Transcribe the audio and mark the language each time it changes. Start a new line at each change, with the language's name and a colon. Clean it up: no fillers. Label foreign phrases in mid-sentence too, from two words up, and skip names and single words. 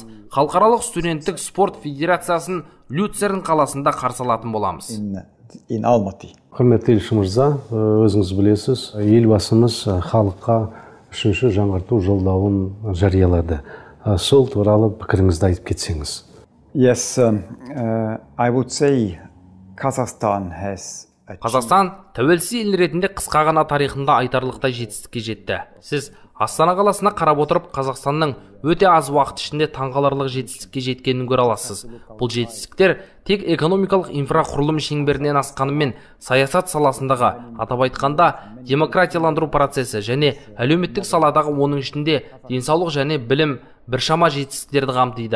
Kazakh: Халықаралық студенттік спорт федерациясын Люцерн қаласында қарсы алатын боламыз.
English: In Almaty.
Kazakh: Құрметті елші мырза, өзіңіз білесіз, елбасымыз халыққа 3-ші жаңғырту жолдауын жариялады. Сол туралы пікіріңізді айтып кетсеңіз.
English: Yes, I would say Kazakhstan has
Kazakh: Қазақстан тәуелсіз ел ретінде қысқа ғана тарихында айтарлықтай жетістікке жетті. Сіз Астана қаласына қарап отырып, Қазақстанның өте аз уақыт ішінде таңғаларлық жетістікке жеткенін көре аласыз. Бұл жетістіктер тек экономикалық инфрақұрылым шеңберінен асқанымен, саясат саласындағы, атап айтқанда, демократияландыру процесі және әлеуметтік саладағы, оның ішінде денсаулық және білім біршама жетістіктерді қамтиды.